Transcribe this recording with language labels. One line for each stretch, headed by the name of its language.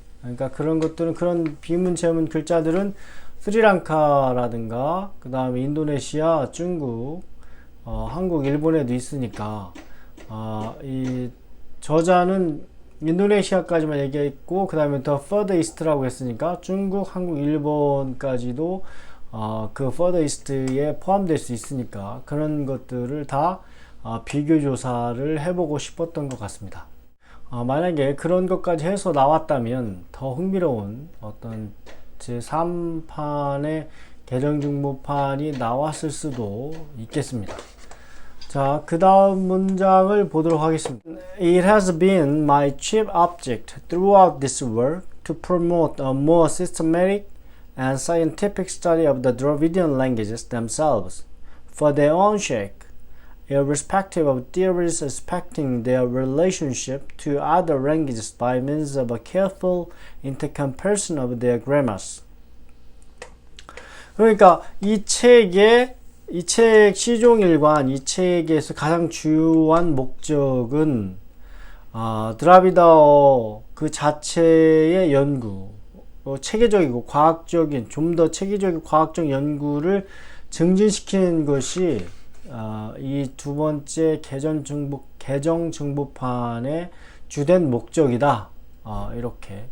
Korean: 그러니까 그런 것들은, 그런 비문 제문 글자들은 스리랑카라든가 그 다음에 인도네시아, 중국, 한국, 일본에도 있으니까 이 저자는 인도네시아까지만 얘기했고, 그 다음에 더
English: further east
Korean: 라고 했으니까 중국, 한국, 일본까지도 그 further east에 포함될 수 있으니까 그런 것들을 다 비교 조사를 해보고 싶었던 것 같습니다. 만약에 그런 것까지 해서 나왔다면 더 흥미로운 어떤 제3판의 개정중무판이 나왔을 수도 있겠습니다. 자, 그 다음 문장을 보도록 하겠습니다.
English: It has been my chief object throughout this work to promote a more systematic and scientific study of the Dravidian languages themselves, for their own sake, irrespective of theories respecting their relationship to other languages by means of a careful intercomparison of their grammars.
Korean: 그러니까 이 책 시종일관, 이 책에서 가장 주요한 목적은 드라비다어 그 자체의 연구, 체계적이고 과학적인, 좀 더 체계적이고 과학적 연구를 증진시키는 것이 이 두 번째 개정 정보판의 주된 목적이다. 이렇게.